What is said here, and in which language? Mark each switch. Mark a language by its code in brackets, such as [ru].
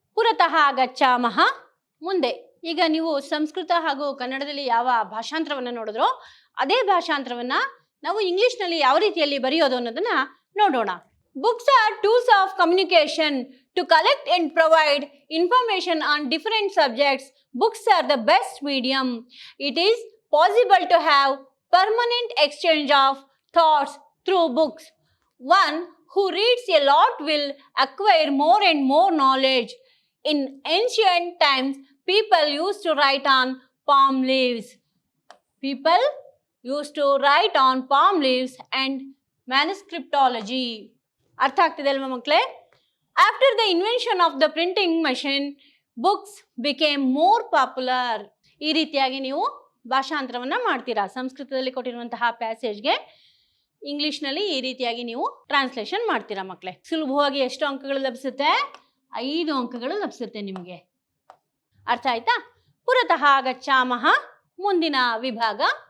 [sa] ಪುರತಃ ಗಚ್ಚಾಮಃ. [kn] ಮುಂದೆ ಈಗ ನೀವು ಸಂಸ್ಕೃತ ಹಾಗೂ ಕನ್ನಡದಲ್ಲಿ ಯಾವ ಭಾಷಾಂತರವನ್ನ ನೋಡಿದ್ರೋ ಅದೇ ಭಾಷಾಂತರವನ್ನ ನಾವು ಇಂಗ್ಲಿಷ್ನಲ್ಲಿ ಯಾವ ರೀತಿಯಲ್ಲಿ ಬರೆಯೋದು ಅನ್ನೋದನ್ನ ನೋಡೋಣ. [en] Books are tools of communication to collect and provide information on different subjects. Books are the best medium. It is possible to have permanent exchange of thoughts through books. One who reads a lot will acquire more and more knowledge. In ancient times, people used to write on palm leaves. People used to write on palm leaves and manuscriptology. [kn] ಅರ್ಥ ಆಗ್ತಿದೆ ಅಲ್ವಾ ಮಕ್ಕಳೇ? [en] After the invention of the printing machine, books became more popular. [kn] ಈ ರೀತಿಯಾಗಿ ನೀವು ಭಾಷಾಂತರವನ್ನ ಮಾಡ್ತೀರಾ. ಸಂಸ್ಕೃತದಲ್ಲಿ ಕೊಟ್ಟಿರುವಂತಹ ಪ್ಯಾಸೇಜ್ಗೆ ಇಂಗ್ಲಿಷ್ನಲ್ಲಿ ಈ ರೀತಿಯಾಗಿ ನೀವು ಟ್ರಾನ್ಸ್ಲೇಷನ್ ಮಾಡ್ತೀರಾ ಮಕ್ಕಳೇ. ಸುಲಭವಾಗಿ ಎಷ್ಟು ಅಂಕಗಳು ಲಭಿಸುತ್ತೆ? 5 ಅಂಕಗಳು ಲಭಿಸುತ್ತೆ ನಿಮಗೆ. ಅರ್ಥ ಆಯ್ತಾ? [sa] ಪುರತಃ ಗಚ್ಚಾಮಃ [kn] ಮುಂದಿನ ವಿಭಾಗ.